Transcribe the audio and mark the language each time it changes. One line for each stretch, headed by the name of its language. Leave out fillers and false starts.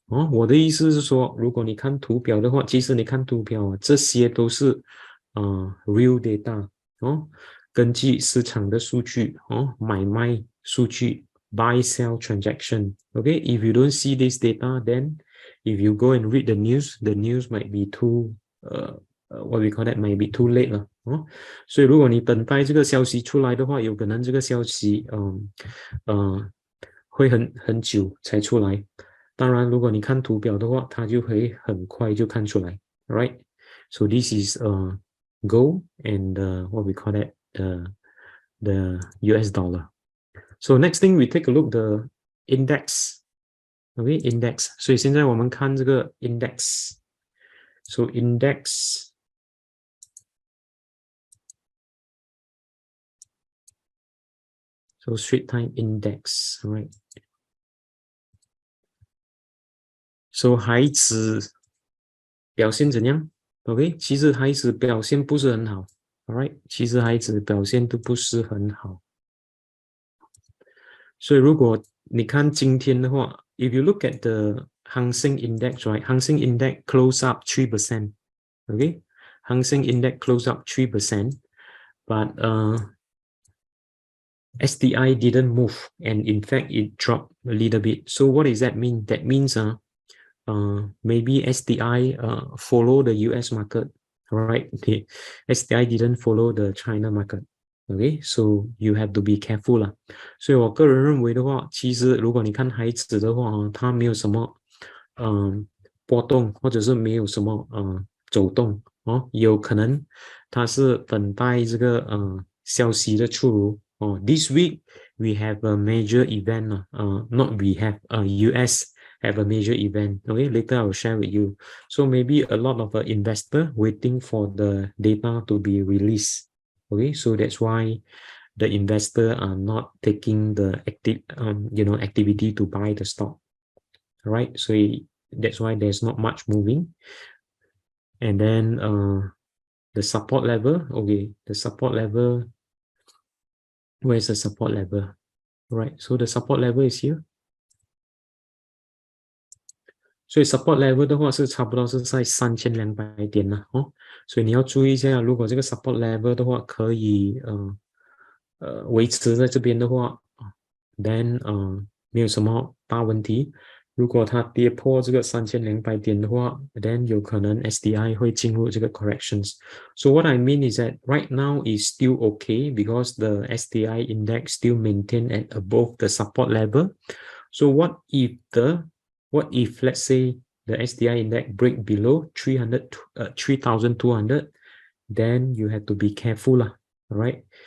Chinese: 我的意思是说，如果你看图表的话，其实你看图表这些都是
English: real data
Chinese: 根据市场的数据买卖数据
English: buy sell transaction. Okay, if you don't see this data, then if you go and read the news might be too what we call that might be too late
Chinese: 了所以如果你等待这个消息出来的话，有可能这个消息会很久才出来。当然，如果你看图表的话，它就会很快就看出来 ，right?
English: So this is gold and what we call that the US dollar. So next thing we take a look the index. Okay, index.
Chinese: 所以现在我们看这个 index.
English: So index. So Straits Time Index, right?
Chinese: So 海指表现怎样 ？OK， 其实海指表现不是很好 ，Alright， 其实海指表现都不是很好。所以如果你看今天的话
English: ，if you look at the Hang Seng Index, right? Hang Seng Index close up 3%. Okay, Hang Seng Index close up 3%, but STI didn't move, and in fact it dropped a little bit. So what does that mean? That means maybe STI follow the US market, right? Okay. STI didn't follow the China market. Okay, so you have to be careful 啦。
Chinese: 所以我个人认为的话，其实如果你看海指的话它没有什么波动，或者是没有什么走动有可能它是等待这个消息的出炉
English: This week we have a major event not we have US have a major event. Okay, later I will share with you. So maybe a lot of investor waiting for the data to be released. Okay, so that's why the investor are not taking the activity to buy the stock. Right, so that's why there's not much moving. And then the support level. Okay, the support level. Where's the support level? Right, so the support level is here.
Chinese: 所以 support level 的话是差不多是在3200点了所以你要注意一下，如果这个 support level 的话可以维持在这边的话 then 没有什么大问题。如果它跌破这个3200点的话 then 有可能 STI 会进入这个 corrections.
English: So what I mean is that right now is still okay because the STI index still maintain at above the support level. So what if let's say the STI index break below 3,200, then you have to be careful all right?